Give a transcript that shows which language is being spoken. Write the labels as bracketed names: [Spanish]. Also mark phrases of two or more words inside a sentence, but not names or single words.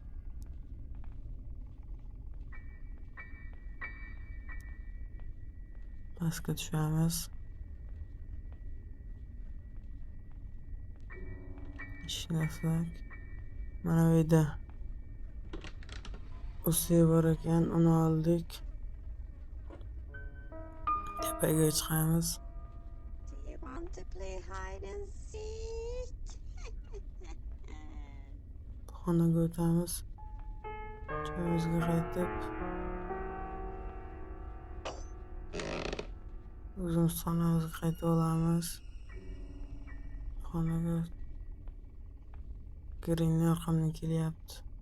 [Uzbek] Pastga tushamiz. Eshikni mana bu yerda usi bor ekan, uni oldik. Tepaga chiqamiz. [English] Do you want to play hide and seek? [Uzbek] Xonaga o'tamiz. Joyimizga qaytib o'zimiz xonamizga qaytib olamiz. Xonaga Granny orqamdan kelyapti.